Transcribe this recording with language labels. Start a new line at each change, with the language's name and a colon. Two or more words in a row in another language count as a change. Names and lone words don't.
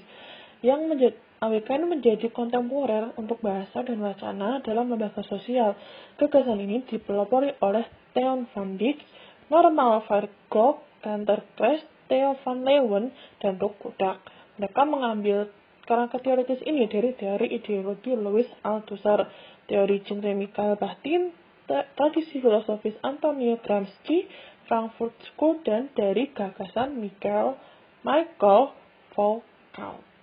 Indonesian: AWK ini menjadi kontemporer untuk bahasa dan wacana dalam lembaga sosial. Gagasan ini dipelopori oleh Theon van Dijk, Norman Fairclough, Gunther Kress, Theo van Leeuwen, dan Doug Kodak. Mereka mengambil kerangka teoritis ini dari teori ideologi Louis Althusser, teori genre Mikhail Bakhtin, tradisi filosofis Antonio Gramsci, Frankfurt School, dan dari gagasan Michael Foucault.